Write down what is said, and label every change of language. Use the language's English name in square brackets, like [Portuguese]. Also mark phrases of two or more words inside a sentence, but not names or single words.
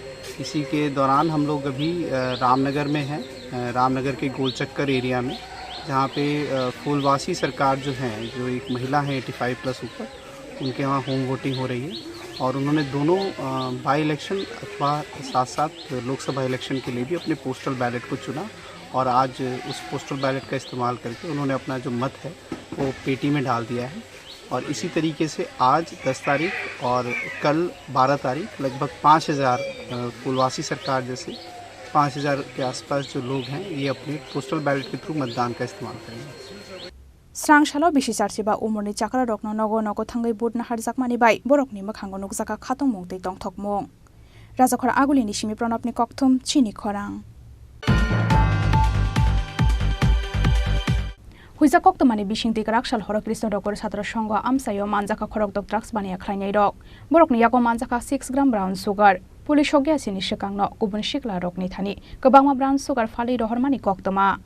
[Hindi] इसी के दौरान हम लोग अभी रामनगर में हैं, रामनगर के गोलचक्कर एरिया में, जहाँ पे फूलवासी सरकार जो हैं, जो एक महिला हैं 85+ ऊपर, उनके वहाँ [English] home voting [Hindi] हो रही है और उन्होंने दोनों [English] by election [Hindi] अथवा साथ साथ लोकसभा इलेक्शन के लिए भी अपने [English] postal ballot [Hindi] को चुना और आज उस [English] postal ballot [Hindi] का इस्तेमाल करके उन्होंने अपना जो मत है वो पेटी में डाल दिया है। और इसी तरीके से आज 10 तारीख और कल 12 तारीख लगभग 5000 फूलवासी सरकार जैसे 5000 के आसपास जो लोग हैं ये अपने [English] postal ballot [Hindi] के थ्रू मतदान का इस्तेमाल करेंगे। [Kok Borok] स्रांशालो बिसिसारसिबा उमरनि चाकरा रकनो नगो नगो थांगै भोट नाहार जाकमानि बाय बरकनि मोखांगो नुकजाका खातं मुंतै तंथकमुं राजाखर आगुलिनि सिमि प्रणबनि कक्थुम चिनि खरां हुइजा कक्तमानि बिसिंति राकसाल हर कृष्णनगर छात्र संघ आमसायो मानजाका खरकदक ड्राग्स बानिया खालायनाय रक बरकनि यागो मानजाका 6 ग्राम [English] brown sugar [Kok Borok] पुलिस हगियासिनि सिगांनो गुबुन सिख्ला रकनि थानि गोबांमा [English] brown sugar [Kok Borok] फालि रहरमानि कक्तमा